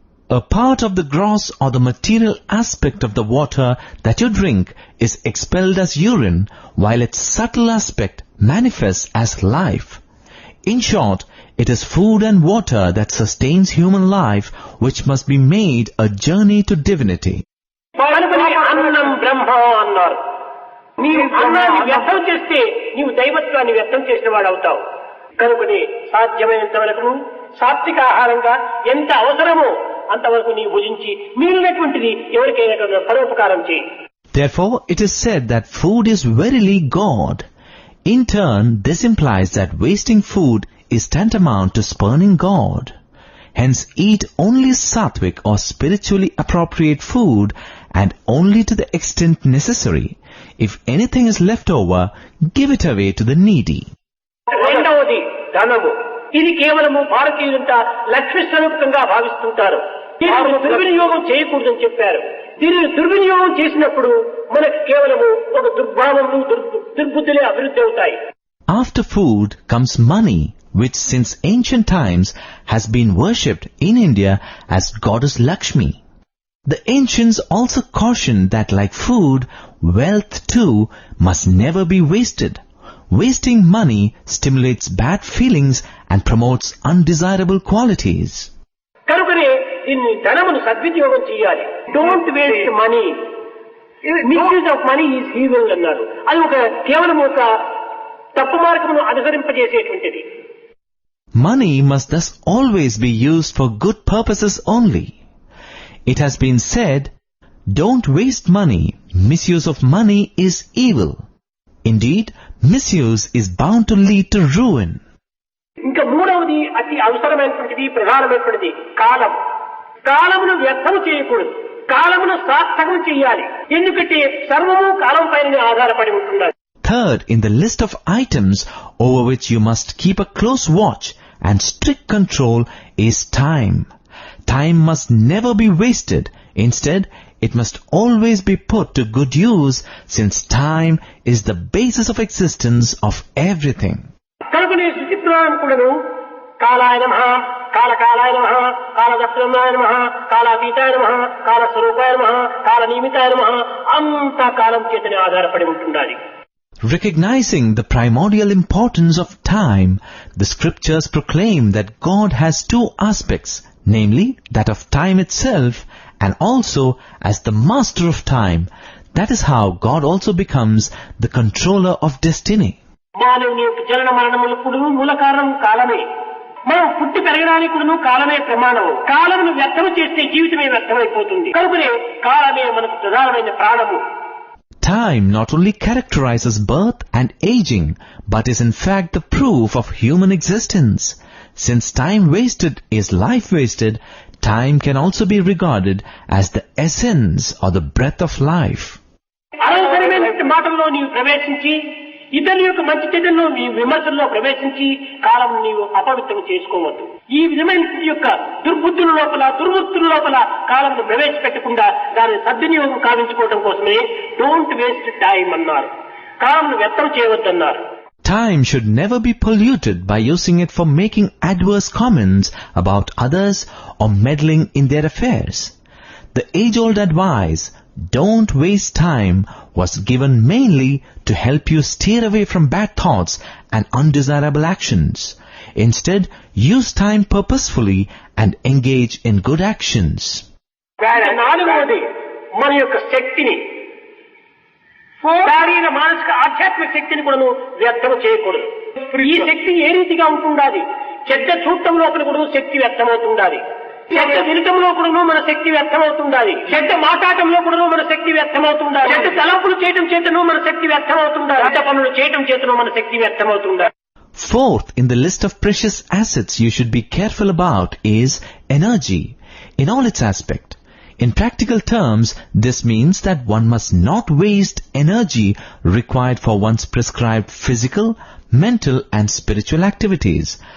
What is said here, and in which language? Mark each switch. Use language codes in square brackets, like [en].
[en] A part of the gross or the material aspect of the water that you drink is expelled as urine, while its subtle aspect manifests as life. In short, it is food and water that sustains human life, which must be made a journey to divinity. [te] అన్నం బ్రహ్మ అన్నారు. నీవు అన్నాన్ని వ్యర్థం చేస్తే నీవు దైవత్వాన్ని వ్యర్థం చేసిన వాడు అవుతావు. కనుకని సాధ్యమైనంత వరకు సాత్విక ఆహారంగా ఎంత అవసరమో అంతవరకు నీవు భుజించి మిగిలినటువంటిది ఎవరికైనా పరోపకారం చేయి. [en] Therefore, it is said that food is verily God. In turn, this implies that wasting food is tantamount to spurning God. Hence, eat only sattvic or spiritually appropriate food and only to the extent necessary. If anything is left over, give it away to the needy. [te] రెండవది ధనము. ఇది కేవలము భారతీయులంతా లక్ష్మి స్వరూపంగా భావిస్తుంటారు. దీనిని దుర్వినియోగం చేయకూడదని చెప్పారు. దీనిని దుర్వినియోగం చేసినప్పుడు మనకు కేవలము ఒక దుర్భావము దుర్బుద్ధులే అభివృద్ధి అవుతాయి. [en] After food comes money, which since ancient times has been worshipped in India as goddess Lakshmi. The ancients also cautioned that like food, wealth too must never be wasted. Wasting money stimulates bad feelings and promotes undesirable qualities. [te] కనుకనే దీన్ని ధనమును సద్వినియోగం చేయాలి. [en] Don't waste money. Misuse of money is evil [te] అన్నారు. అది ఒక కేవలం ఒక తప్పు మార్గమును అనుసరింపజేసేటువంటిది. [en] Money must thus always be used for good purposes only. It has been said, don't waste money. Misuse of money is evil. Indeed, misuse is bound to lead to ruin. [te] ఇంకా మూడవది అతి అవసరమైనటువంటిది ప్రధానమైనటువంటిది కాలం. కాలమును వ్యర్థం చేయకూడదు. కాలమును సార్థకం చేయాలి. ఎందుకంటే సర్వము కాలం పైన ఆధారపడి ఉంటున్నది. [en] Third in the list of items over which you must keep a close watch and strict control is time. Time must never be wasted. Instead, it must always be put to good use, since time is the basis of existence of everything. [te] కనుకనే శుచిత్వాన్ని కూడాను [sa] కాలాయ నమః, కాలకాలాయ నమః, కాలదక్షిణాయ నమః, కాలాతీతాయ నమః, కాలస్వరూపాయ నమః, కాలనిమితాయ నమః [te] అంతా కాలం చేతనే ఆధారపడి ఉంటుండాలి. [en] Recognizing the primordial importance of time, the scriptures proclaim that God has two aspects, namely that of time itself and also as the master of time. That is how God also becomes the controller of destiny. [te] మానవుని యొక్క జనన మరణములకు మూల కారణం కాలమే. మనం పుట్టి పెరగడానికి కూడా కాలమే ప్రమాణము. కాలమును వ్యర్థం చేస్తే జీవితమే వ్యర్థమైపోతుంది. కనుకనే కాలమే మనకు ప్రధానమైన ప్రాణము. [en] Time not only characterizes birth and aging, but is in fact the proof of human existence. Since time wasted is life wasted, time can also be regarded as the essence or the breath of life. [te] అనవసరమైన మాటల్లో నీవు ప్రవేశించి ఇతరుల యొక్క మంచి చెడ్డల్లో నీ విమర్శల్లో ప్రవేశించి కాలం నీవు అపవిత్రం చేసుకోవద్దు. ఈ విధమైన యొక్క దుర్బుద్ధుల లోపల కాలంలో ప్రవేశపెట్టకుండా దాన్ని సద్వినియోగం కావించుకోవడం కోసమే [en] don't waste time [te] అన్నారు. కాలంను వ్యర్థం చేయవద్దన్నారు. [en] Time should never be polluted by using it for making adverse comments about others or meddling in their affairs. The age-old advice, don't waste time, was given mainly to help you steer away from bad thoughts and undesirable actions. Instead, use time purposefully and engage in good actions. [te] నాలుగవది మన యొక్క శక్తిని, శారీర మానసిక ఆధ్యాత్మిక శక్తిని కూడా వ్యర్థం చేయకూడదు. ఈ శక్తి ఏ రీతిగా ఉంటుండాలి? చెడ్డ చూడటం లోపల కూడా శక్తి వ్యర్థమవుతుండాలి. చెడ్డ వినటంలో కూడా మన శక్తి వ్యర్థమవుతుండాలి. చెడ్డ మాట్లాడటంలో కూడా మన శక్తి వ్యర్థమవుతుండాలి. చెడ్డ తలంపులు చేయటం చేతను మన శక్తి వ్యర్థమవుతుండాలి. చెడ్డ పనులు చేయటం చేతను మన శక్తి వ్యర్థమవుతుండాలి. [en] Fourth in the list of precious assets you should be careful about is energy in all its aspect. In practical terms, this means that one must not waste energy required for one's prescribed physical, mental and spiritual activities.